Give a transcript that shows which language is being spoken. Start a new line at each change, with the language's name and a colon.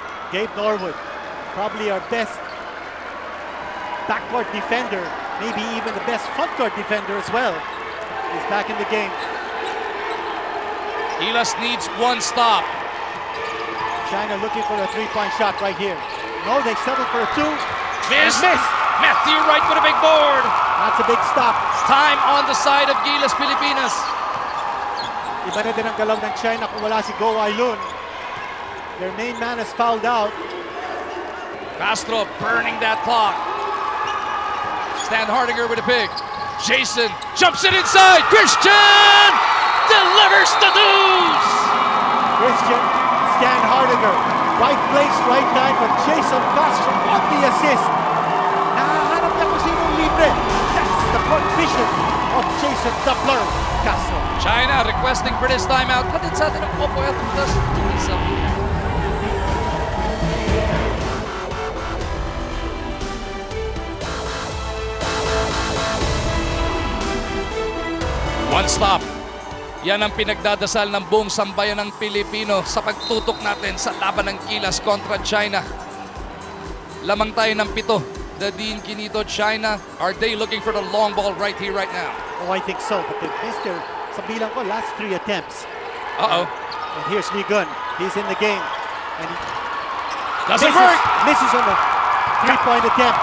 English: Gabe Norwood, probably our best backcourt defender, maybe even the best frontcourt defender as well, is back in the game. Gilas needs 1 stop. China looking for a 3-point shot right here. No, they settled for a 2. Missed. Missed. Matthew right for the big board. That's a big stop. Time on the side of Gilas Pilipinas.
Filipino: Iba na din ang galaw ng China kung wala si Go Ailun.
English: Their main man has fouled out. Castro burning that clock. Steinhardiger with a pick. Jason jumps it inside. Christian delivers the deuce. Christian Steinhardiger. Right place, right time for Jason Castro on the assist.
Filipino: Nahanap niya kung sinong libre. That's the court vision of Jason Doppler Castro.
English: China requesting for this timeout.
Filipino: Hatid sa atin ang Oppo F3 Plus. One stop. Yan ang pinagdadasal ng buong sambayan ng Pilipino sa pagtutok natin sa laban ng Gilas kontra China. Lamang tayo ng 7.
English: The Dean Quinito, China, are they looking for the long ball right here, right now? Oh, I think so. But they've missed their, sa bilang ko, last 3 attempts. Uh-oh. And here's Lee Gun. He's in the game. And he doesn't work! Misses on the three-point attempt.